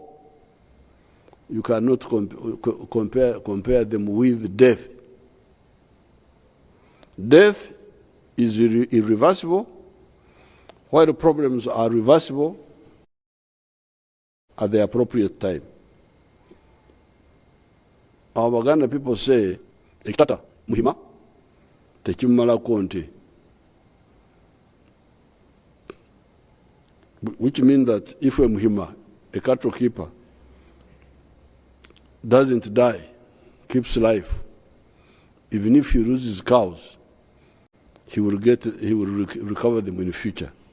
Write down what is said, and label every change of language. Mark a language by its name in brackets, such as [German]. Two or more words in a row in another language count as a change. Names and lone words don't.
[English] You cannot compare them with death. Death is irreversible, while the problems are reversible at the appropriate time. Our Baganda people say, [Nyankole] "Ekitata muhima tekimala konti," [English] which means that if a muhima, a cattle keeper, doesn't die, keeps life, even if he loses cows, he will recover them in the future.